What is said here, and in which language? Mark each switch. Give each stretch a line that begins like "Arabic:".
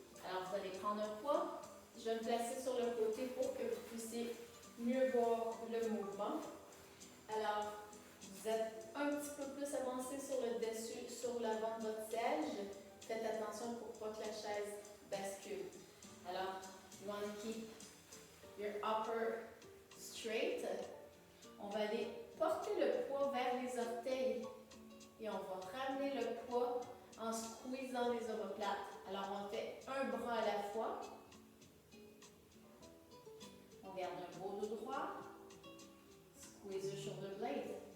French: Alors vous allez prendre un poids. Je vais me placer sur le côté pour que vous puissiez mieux voir le mouvement. Alors, vous êtes un petit peu plus avancé sur le dessus, sur l'avant de votre siège. Faites attention pour pas que la chaise bascule.
English: Alors, you want to keep your upper straight.
French: On va aller porter le poids vers les orteils et on va ramener le poids en squeezant les omoplates. Alors, on fait un bras à la fois. On garde un beau dos droit.
English: Squeeze your shoulder blade.